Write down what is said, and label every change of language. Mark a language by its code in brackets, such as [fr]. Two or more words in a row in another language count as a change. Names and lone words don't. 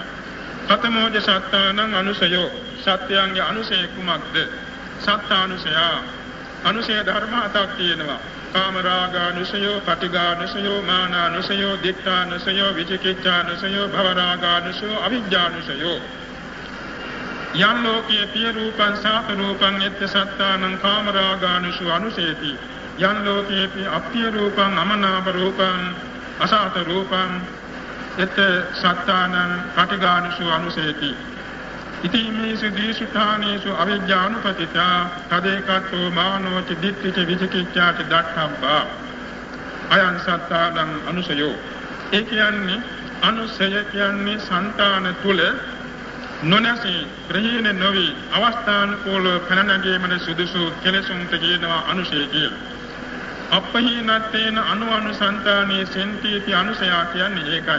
[pi] කතමෝජ සත්තානං අනුසයෝ. [si] සත්‍යයන්ගේ අනුසය කුමක්ද? සත්තානුසය. අනුසය ධර්ම හතක් තියෙනවා. [pi] කාමරාගානුසයෝ, පටිඝානුසයෝ, මානානුසයෝ, දික්ඛානුසයෝ, විචිකිච්ඡානුසයෝ, භවරාගානුසයෝ, අවිජ්ජානුසයෝ. යම් ලෝකයේ පිය රූපං සාත රූපං එත්ත සත්තානං කාමරාගානුසු අනුසේති. යම් ලෝකයේ අප්පිය රූපං අමනාප රූපං අසාත රූපං එත්ත සත්තානං පටිඝානුසු අනුසේති. ඉතිමේසු දීසුතානේසු අවිජ්ජානුපතිතා තදේකතෝ මානෝච දිට්ඨිච විචිකිච්ඡාච දක්ඛබ්බා අයං සත්තානං අනුසයෝ. [si] ඒ කියන්නේ අනුසය කියන්නේ సంతාන තුල නොනැසී ප්‍රහීන නොවි අවස්ථානුකූලව පැනනැගීමේ සුදුසු කෙලෙසුන්ට කියනවා අනුසය කියලා. [pi] අපහීනත්තේන අනුසන්තානී සෙන්තිති [si] අනුසය කියන්නේ ඒකයි.